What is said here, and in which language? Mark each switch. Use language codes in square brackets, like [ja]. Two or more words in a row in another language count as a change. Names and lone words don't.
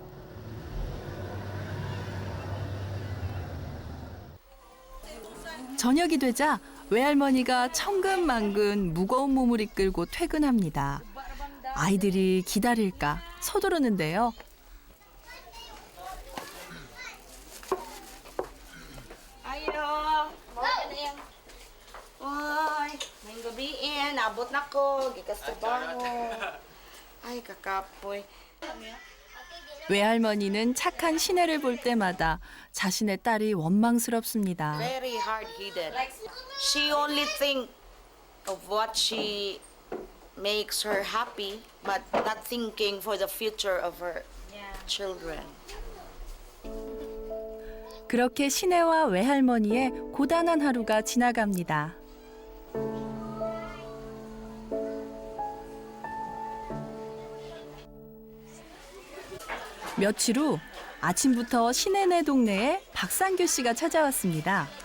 [ko] 저녁이 되자 외할머니가 천근만근 무거운 몸을 이끌고 퇴근합니다. 아이들이 기다릴까 서두르는데요. [ceb] Ayo. Mao na yan. Oy. naabot na ko. Gikas trabaho. Ay, kakapoy. [ko] 외할머니는 착한 신혜를 볼 때마다 자신의 딸이 원망스럽습니다. [en] Very hard-headed. She only think of what she makes her happy, but not thinking for the future of her children. [ko] 그렇게 신혜와 외할머니의 고단한 하루가 지나갑니다. 며칠 후 아침부터 신혜네 동네에 박상규 씨가 찾아왔습니다.